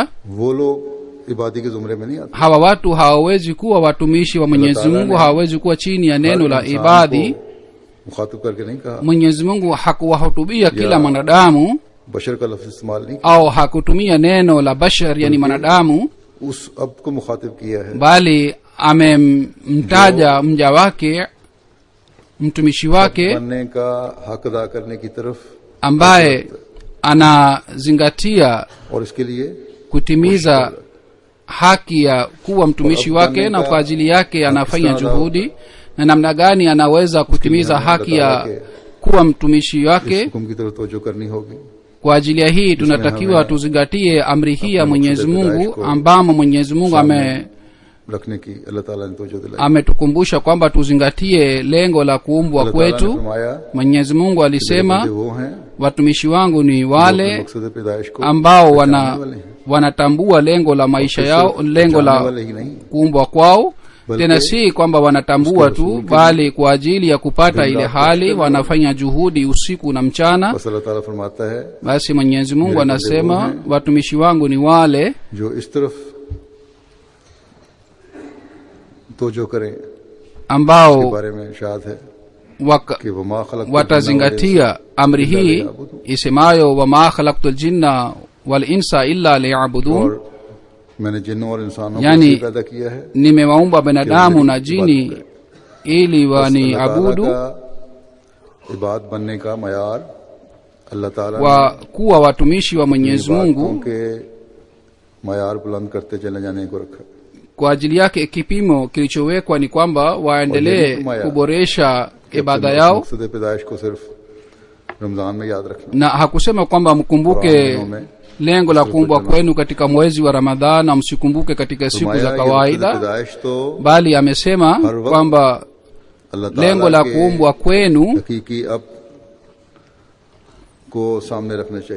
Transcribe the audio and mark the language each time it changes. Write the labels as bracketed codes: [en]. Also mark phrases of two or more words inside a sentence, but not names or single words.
[hi] वो लोग इबादी के जुमरे में नहीं आते. [sw] hawa watu hawawezi kuwa watumishi wa Mwenyezi Mungu, hawawezi kuwa chini ya neno la ibadi. [hi] मुखातिब करके नहीं कहा, [sw] Mwenyezi Mungu hakuwahutubia kila mwanadamu [hi] बशर का लफ्ज़ इस्तेमाल नहीं किया, [sw] au hakutumia neno la bashar, yani mwanadamu, [hi] उस अब को मुखातिब किया है [sw] bali amemtaja mja wake, mtumishi wake [hi] बनने का हक अदा करने की तरफ, [sw] ambaye anazingatia [hi] और इसके लिए [sw] kutimiza haki ya kuwa mtumishi wake, na kwa ajili yake anafanya juhudi. Na namna gani anaweza kutimiza haki ya kuwa mtumishi wake? [hi] हुक्म की तरफ तवज्जो करनी होगी. [sw] Kwa ajili ya hii tunatakiwa tuzingatie amri hii ya Mwenyezi Mungu, ambamo Mwenyezi Mungu [hi] रखने की अल्लाह ताला ने तवज्जो दिलाई. [sw] ametukumbusha kwamba tuzingatie lengo la kuumbwa [hi] अल्लाह ताला ने [sw] kwetu. [hi] फरमाया, [sw] Mwenyezi Mungu alisema, [hi] "ये वो हैं [sw] watumishi wangu ni [hi] जो [sw] wale [hi] मकसद पैदाइश को [sw] ambao [hi] पहचानने वाले हैं, [sw] wanatambua lengo la maisha yao, lengo [hi] पहचानने [sw] la [hi] वाले ही नहीं, [sw] kuumbwa kwao. [hi] बल्कि [sw] Tena si kwamba wanatambua tu, bali kwa ajili ya kupata ile hali wanafanya juhudi usiku na mchana. [hi] बस अल्लाह ताला फरमाता है [sw] Basi Mwenyezi Mungu anasema watumishi wangu ni wale [hi] जो इस तरफ तवज्जो करें, के [sw] ambao [hi] बारे में इरशाद है कि [ar] وما خلقت [sw] watazingatia amri hii isemayo [ar] وما خلقت الجن والإنس إلا ليعبدون, [hi] और मैंने जिन्नों और इंसानों यानी को पैदा किया है [sw] nimewaumba binadamu na jini ili waniabudu. [hi] इबाद बनने का मयार अल्लाह ताला [sw] Wa kuwa watumishi wa Mwenyezi Mungu, [hi] के मयार बुलंद करते चले जाने को रखा. [sw] kwa ajili yake kipimo kilichowekwa ni kwamba waendelee kuboresha ibada yao, [hi] मकसद पैदाइश को सिर्फ रमजान में याद रखना. [sw] na hakusema kwamba mkumbuke lengo la kuumbwa kwenu katika mwezi wa Ramadhani na msikumbuke katika siku za kawaida, [hi] पैदाइश तो [sw] bali amesema kwamba [hi] अल्लाह ताला [sw] lengo la [hi] के [sw] kuumbwa kwenu [hi] हकीकी अब को सामने रखना चाहिए,